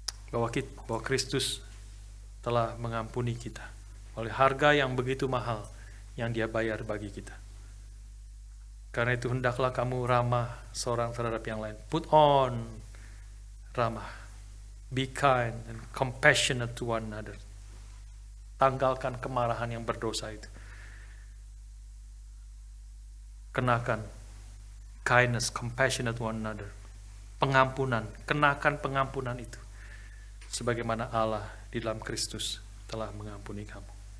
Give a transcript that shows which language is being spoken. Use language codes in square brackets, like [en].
[id] Bahwa Kristus telah mengampuni kita oleh harga yang begitu mahal yang dia bayar bagi kita. Karena itu hendaklah kamu ramah seorang terhadap yang lain. [en] Put on ramah. Be kind and compassionate to one another. [id] Tanggalkan kemarahan yang berdosa itu. Kenakan [en] kindness, compassionate to one another. [id] Pengampunan, kenakan pengampunan itu. Sebagaimana Allah di dalam Kristus telah mengampuni kamu.